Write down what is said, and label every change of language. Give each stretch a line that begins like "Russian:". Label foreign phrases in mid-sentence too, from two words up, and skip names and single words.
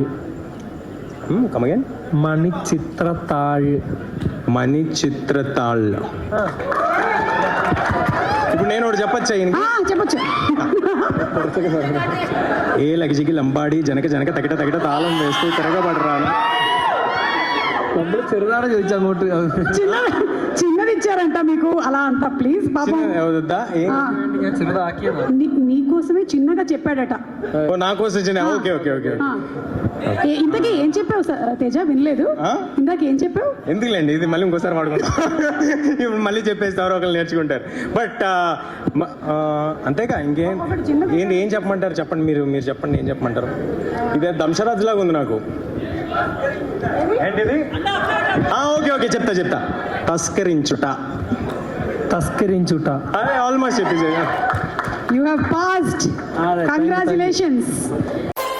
English: Come again.
Telugu: మణిచిత్రతాళ్. మణిచిత్రతాళ్. ఇప్పుడు నేను ఒకటి చెప్పచ్చా? చెప్పొచ్చు. ఏ లగిజికి లంబాడి జనక జనక తగిట తగిట తాళం వేస్తూ తిరగబడరాను.
Malayalam: ചെറുതാണ് ചോദിച്ചു അങ്ങോട്ട്.
Telugu: చిన్నది ఇచ్చారంట మీకు అలా అంట. ప్లీజ్ పాపం
Malayalam: ഞാൻ ചെറുതാക്കിയത്.
Telugu: నీకోసమే చిన్నగా చెప్పాడట. నా కోసం చిన్న.
English: OK OK OK.
Telugu: ఇంతకీ ఏం చెప్పావు తేజ? వినలేదు. ఇందాక ఏం చెప్పావు? ఎందుకులేండి, ఇది మళ్ళీ ఇంకోసారి వాడుకుంటాం. ఇప్పుడు మళ్ళీ చెప్పేసి ఎవరో ఒకరు నేర్చుకుంటారు. బట్ అంతేగా, ఇంకేం ఏంటి ఏం చెప్పమంటారు? చెప్పండి, మీరు చెప్పండి, ఏం చెప్పమంటారు? ఇదే దంశరాజ్ లాగా ఉంది నాకు. ఏంటిది?
English: OK OK,
Telugu: చెప్తా. తస్కరించుట. తస్కరించుట. అదే ఆల్మోస్ట్ చెప్పేసి.
English: You have passed. Congratulations.